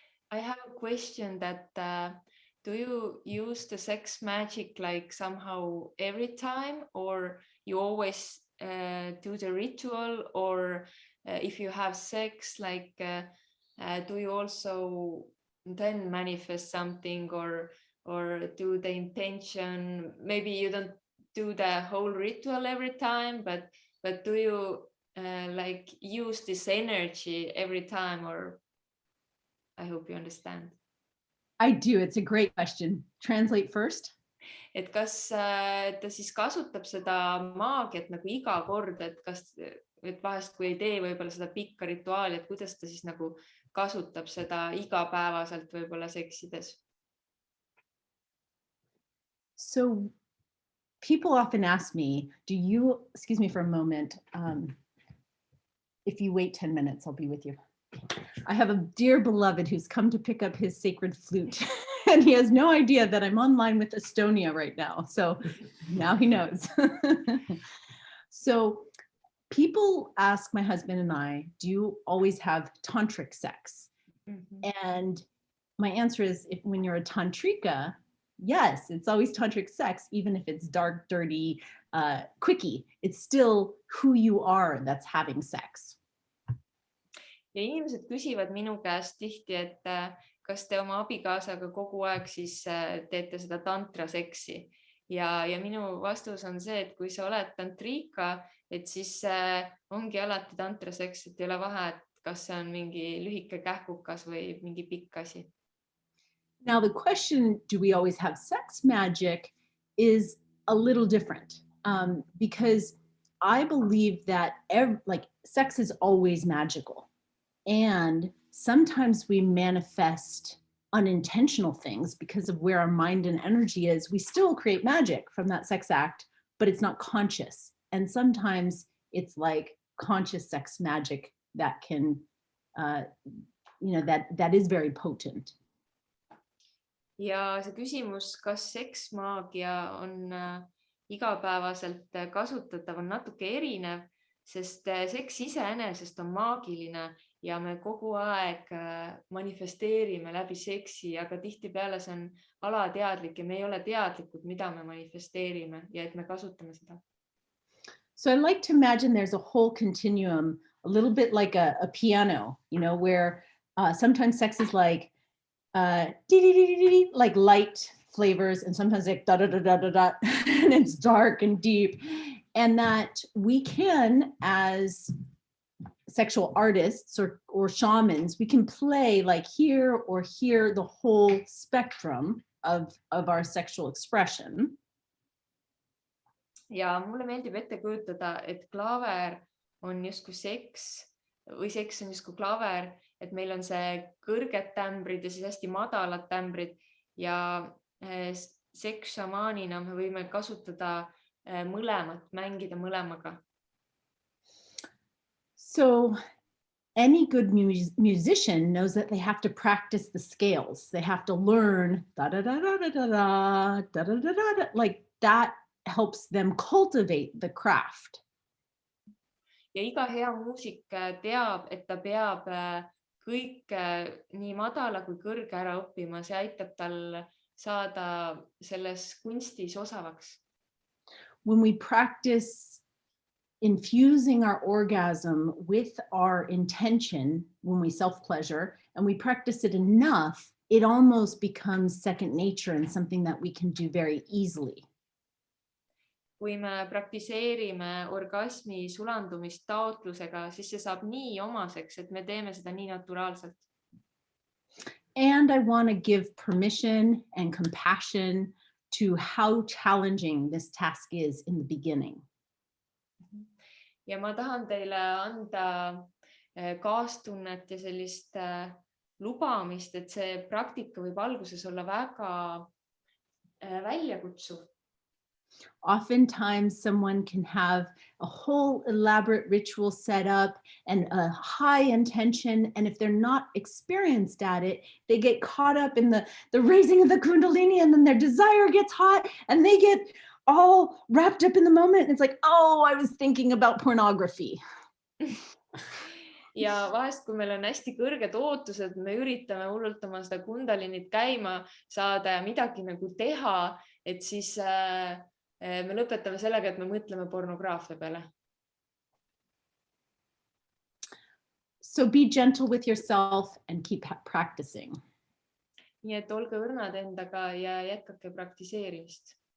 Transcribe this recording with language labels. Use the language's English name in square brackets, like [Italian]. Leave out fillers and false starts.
[English] I have a question that do you use the sex magic like somehow every time, or you always do the ritual, or if you have sex, like do you also then manifest something or do the intention? Maybe you don't do the whole ritual every time, but do you like use this energy every time, or I hope you understand. I do. It's a great question. Translate first. [Estonian] Et kas ta siis kasutab seda maagiat nagu iga kord, et vahest kui ei tee võib-olla seda pikka rituaali, et kuidas ta siis nagu kasutab seda igapäevaselt võib-olla seksides? [English] So people often ask me, excuse me for a moment, if you wait 10 minutes, I'll be with you. I have a dear beloved who's come to pick up his sacred flute and he has no idea that I'm online with Estonia right now. So now he knows. So people ask my husband and I, do you always have tantric sex? Mm-hmm. And my answer is, when you're a tantrika, yes, it's always tantric sex, even if it's dark, dirty, quickie. It's still who you are that's having sex. [Estonian] Ja inimesed küsivad minu käest tihti, et kas te oma abikaasaga kogu aeg siis teete seda tantraseksi. Ja minu vastus on see, et kui sa oled tantrika, et siis ongi alati tantraseks, et ei ole vahe, et kas see on mingi lühike kähkukas või mingi pikk asi. [English] Now the question, do we always have sex magic, is a little different because I believe that sex is always magical. And sometimes we manifest unintentional things because of where our mind and energy is. We still create magic from that sex act, but it's not conscious. And sometimes it's like conscious sex magic that can, that is very potent. [Estonian] Ja see küsimus, kas seksmaagia on igapäevaselt kasutatav, on natuke erinev, sest seks iseenesest on maagiline ja me kogu aeg manifesteerime läbi seksi, aga tihtipeale see on alateadlik ja me ei ole teadlikud, mida me manifesteerime ja et me kasutame seda. [English] So I like to imagine there's a whole continuum, a little bit like a piano, you know, where sometimes sex is like like light flavors, and sometimes like da da da da da da, and it's dark and deep, and that we can, as sexual artists or shamans, we can play like here or here the whole spectrum of our sexual expression. [Estonian] ja mulle meeldib ette kujutada, et klaaver on justkui seks või seks on justkui klaaver, et meil on see kõrged tämbrid ja siis hästi madalad tämbrid ja seksšamaanina me võime kasutada mõlemat, mängida mõlemaga. [English] So any good musician knows that they have to practice the scales. They have to learn da da da da da da da da da da da, like that helps them cultivate the craft. [Estonian] Ja iga hea muusik teab, et ta peab kõik nii madala kui kõrge ära õppima, see aitab tal saada selles kunstis osavaks. [English] When we practice infusing our orgasm with our intention when we self-pleasure, and we practice it enough, it almost becomes second nature and something that we can do very easily. [Estonian] Kui me praktiseerime orgasmi sulandumist taotlusega, siis see saab nii omaseks, et me teeme seda nii naturaalselt. [English] And I want to give permission and compassion to how challenging this task is in the beginning. [Estonian] Ja ma tahan teile anda kaastunnet ja sellist lubamist, et see praktika võib alguses olla väga väljakutsuv. [English] Oftentimes someone can have a whole elaborate ritual set up and a high intention, and if they're not experienced at it, they get caught up in the raising of the kundalini, and then their desire gets hot and they get all wrapped up in the moment, and it's like, oh, I was thinking about pornography. [Estonian] Ja vahest, kui meil on hästi kõrged ootused, me üritame hullult oma seda kundalinit käima saada ja midagi nagu teha, et siis me lõpetame sellega, et me mõtleme pornograafia peale. [English] So be gentle with yourself and keep practicing. [Estonian] Nii et olge õrnad endaga ja jätkake praktiseerimist.